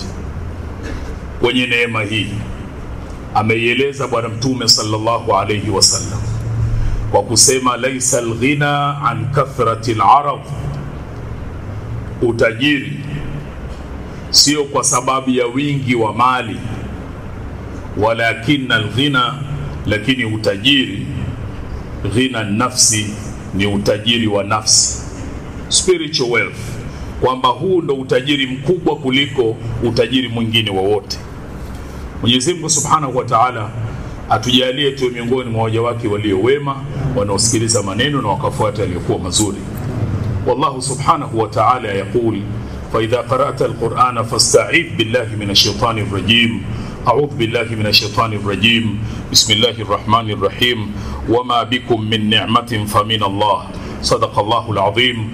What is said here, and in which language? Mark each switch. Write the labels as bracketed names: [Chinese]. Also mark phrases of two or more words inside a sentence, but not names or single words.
[Swahili] Kwenye neema hii ameieleza Bwana Mtume [Arabic] صلى الله عليه وسلم [Swahili] kwa kusema [Arabic] ليس الغنى عن كثرة العرض, [Swahili] utajiri sio kwa sababu ya wingi wa mali, [Arabic] ولكن الغنى, [Swahili] lakini utajiri, [Arabic] غنى النفس, [Swahili] ni utajiri wa nafsi, [English] spiritual wealth, [Swahili] kwamba huu ndo utajiri mkubwa kuliko utajiri mwingine wowote. Mwenyezi Mungu [Arabic] سبحانه وتعالى [Swahili] atujalie tu miongoni mwa waja wake walio wema wanaosikiliza maneno na wakafuata yaliyokuwa mazuri. [Arabic] والله سبحانه وتعالى يقول فإذا قرأت القرآن فاستعذ بالله من الشيطان الرجيم. أعوذ بالله من الشيطان الرجيم. بسم الله الرحمن الرحيم. وما بكم من نعمة فمن الله. صدق الله العظيم.